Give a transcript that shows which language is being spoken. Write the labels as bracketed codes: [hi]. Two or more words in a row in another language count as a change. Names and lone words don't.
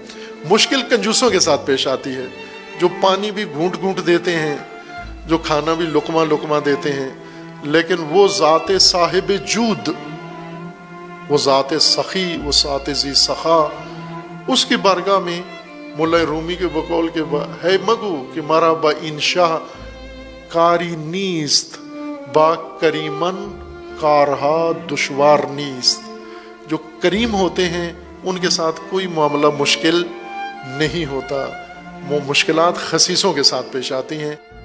[ur] مشکل کنجوسوں کے ساتھ پیش آتی ہے، جو پانی بھی گھونٹ گھونٹ دیتے ہیں، جو کھانا بھی لقمہ لقمہ دیتے ہیں، لیکن وہ ذات صاحب جود، وہ ذات سخی، وہ ذات ذی سخا، اس کی بارگاہ میں مولا رومی کے بقول کے ہے [fa] مگو کہ مارا با انشاء کاری نیست، با کریمن کارہا دشوار نیست. [ur] جو کریم ہوتے ہیں ان کے ساتھ کوئی معاملہ مشکل نہیں ہوتا، وہ مشکلات خسیسوں کے ساتھ پیش آتی ہیں.